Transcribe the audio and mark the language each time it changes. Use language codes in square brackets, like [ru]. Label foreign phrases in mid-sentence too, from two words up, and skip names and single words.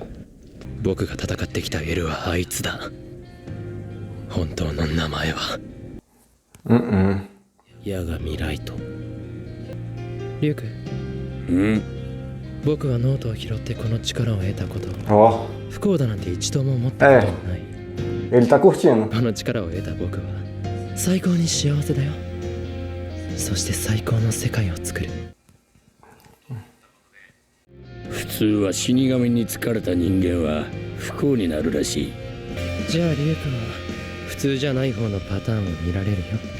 [ja] 僕が戦ってきたエルはあいつだ。本当の名前は八神ライト。リュウク、僕はノートを拾ってこの力を得たこと。 Ó, 不幸だなんて一度も思ったことはない。 [pt] ele tá curtindo. [ja] この力を得た僕は最高に幸せだよ。そして最高の世界を作る。普通は死神に疲れた人間は不幸になるらしい。じゃあリュウクは普通じゃない方のパターンを見られるよ。